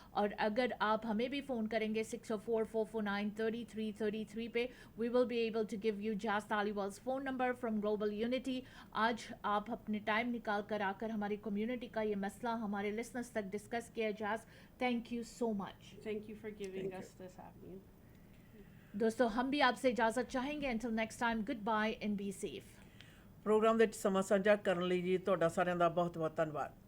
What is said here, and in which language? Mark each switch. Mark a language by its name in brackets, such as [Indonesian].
[Hindi] और अगर आप हमें भी फ़ोन करेंगे 604-449-3333 पे, [English] We will be able to give you Jaz Taliwal's phone number from Global Unity. [Hindi] आज आप अपने टाइम निकाल कर आकर हमारी कम्युनिटी का ये मसला हमारे लिसनर्स तक डिस्कस किया. [English] Jaz, thank you so much. Thank you for giving us this avenue. [Hindi] दोस्तों, हम भी आपसे इजाज़त चाहेंगे. [English] Until next time, goodbye and be safe. [Punjabi] Programme ਦੇ ਵਿੱਚ ਸਮਾਂ ਸਾਂਝਾ ਕਰਨ ਲਈ ਜੀ ਤੁਹਾਡਾ ਸਾਰਿਆਂ ਦਾ ਬਹੁਤ ਬਹੁਤ ਧੰਨਵਾਦ.